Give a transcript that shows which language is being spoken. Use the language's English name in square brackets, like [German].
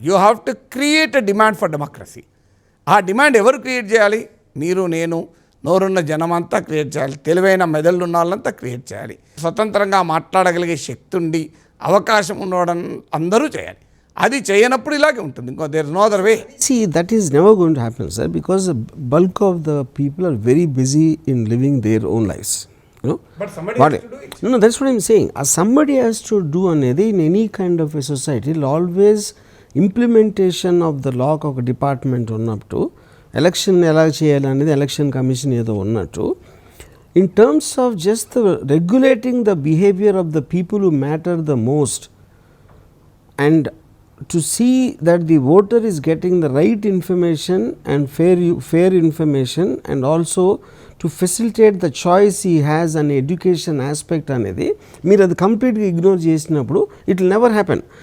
[English] You have to create a demand for democracy. [Telugu] ఆ demand ఎవరు create చేయాలి? మీరు, నేను, నోరున్న జనమంతా క్రియేట్ చేయాలి, తెలివైన మెదళ్ళు ఉన్న వాళ్ళంతా క్రియేట్ చేయాలి, స్వతంత్రంగా మాట్లాడగలిగే శక్తి ఉండి అవకాశం ఉన్నవాడని అందరూ చేయాలి. అది చేయనప్పుడు ఇలాగే ఉంటుంది, ఇంకో [English] There is no other way. See, that is never going to happen, sir, because the bulk of the people are very busy in living their own lives. You know? But somebody has to do it. No, that's what I'm saying. Somebody has to do అనేది in any kind of a society. Always implementation of the law [Telugu] ఒక department ఉన్నప్పుడు, election ఎలా చేయాలనేది election commission ఏదో ఉన్నట్టు, [English] in terms of just regulating the behaviour of the people who matter the most, and to see that the voter is getting the right information and fair information, and also to facilitate the choice he has an education aspect [Telugu] అనేది మీరు అది కంప్లీట్గా ignore చేసినప్పుడు [English] It will never happen.